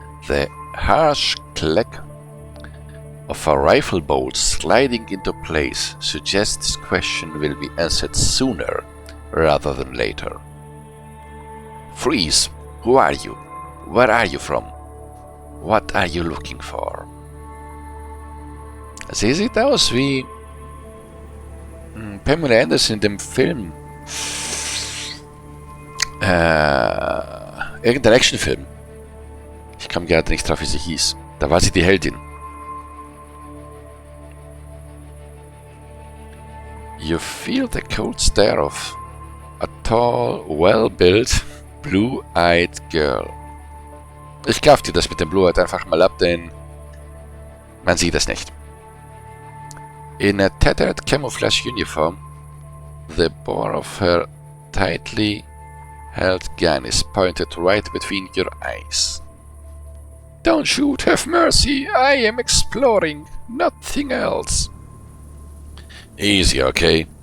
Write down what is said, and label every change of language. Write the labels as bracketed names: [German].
[English] The harsh clack of a rifle bolt sliding into place suggests this question will be answered sooner rather than later. Freeze! Who are you? Where are you from? What are you looking for? [German] Sie sieht aus wie Pamela Anderson in dem Film. Irgendein Actionfilm. Ich kam gerade nicht drauf, wie sie hieß. Da war sie die Heldin. [English] You feel the cold stare of a tall, well-built, blue-eyed girl. [German] Ich kauf dir das mit dem Blue-eyed einfach mal ab, denn man sieht es nicht. [English] In a tattered camouflage uniform, the bore of her tightly held gun is pointed right between your eyes. Don't shoot, have mercy, I am exploring, nothing else. Easy, okay?